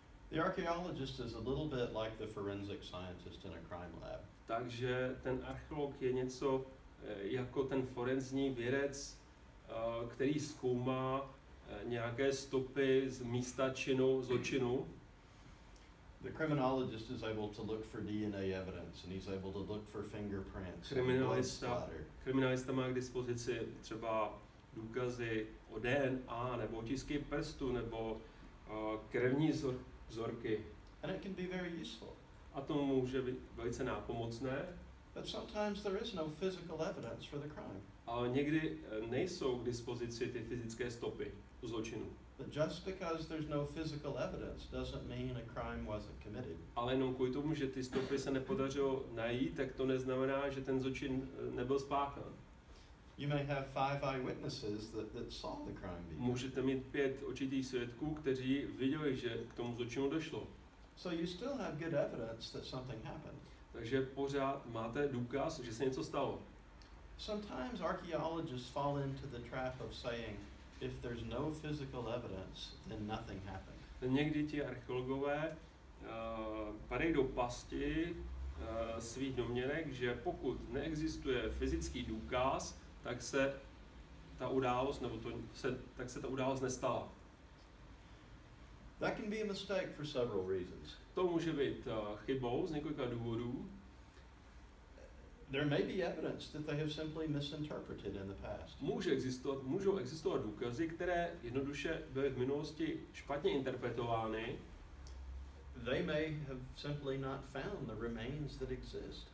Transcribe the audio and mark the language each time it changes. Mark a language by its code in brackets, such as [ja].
[en] The archaeologist is a little bit like the forensic scientist in a crime lab. [cs] Takže ten archeolog je něco jako ten forenzní vědec, který zkoumá nějaké stopy z místa zločinu. [en] The criminologist is able to look for DNA evidence and he's able to look for fingerprints. [cs] Kriminalista má k dispozici třeba důkazy o DNA nebo otisky prstů nebo krevní vzorky. [en] And it can be very useful. [cs] A to může být velice nápomocné. [en] But sometimes there is no physical evidence for the crime. [cs] Ale někdy nejsou k dispozici ty fyzické stopy zločinu. [en] But just because there's no physical evidence doesn't mean a crime wasn't committed. [cs] Ale jenom kvůli tomu, že ty stopy se nepodařilo najít, tak to neznamená, že ten zločin nebyl spáchán. [en] You may have 5 eyewitnesses that saw the crime being. [cs] Můžete mít 5 očitých svědků, kteří viděli, že k tomu zločinu došlo. [en] So you still have good evidence that something happened. [cs] Takže pořád máte důkaz, že se něco stalo. [en] Sometimes archaeologists fall into the trap of saying, if there's no physical evidence, then nothing happened. [cs] Někdy ti archeologové padají do pasti svých domněnek, že pokud neexistuje fyzický důkaz, tak se ta událost, tak se ta událost nestala. [en] That can be a mistake for several reasons. [cs] To může být chybou z několika důvodů. [en] There may be evidence that they have simply misinterpreted in the past. [cs] Můžou existovat důkazy, které jednoduše byly v minulosti špatně interpretovány. [en] They may have simply not found the remains that exist.